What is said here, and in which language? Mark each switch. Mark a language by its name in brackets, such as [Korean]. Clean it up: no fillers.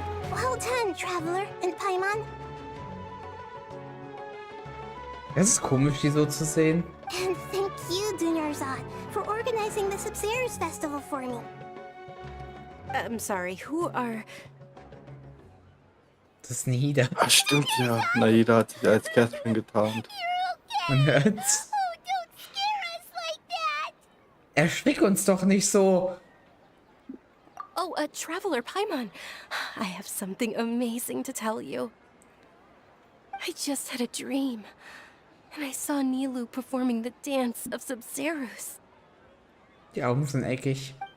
[English] Well done, Traveler and Paimon. [German] Es ist komisch, die so zu sehen. [English] And thank you, Dunyarzad, for organizing the Sub-Zero's festival for me. I'm sorry, who are... [German] Das ist Nida. Ach, stimmt ja. Naida hat sich als Catherine getarnt. Man hört's. [English] Oh, don't scare us like that! [German] Erschrick uns doch nicht so. [English] Oh, Traveler Paimon. I have something amazing to tell you. I just had a dream, and I saw Nilou performing the dance of Sub-Zero's. [German] Die Augen sind eckig.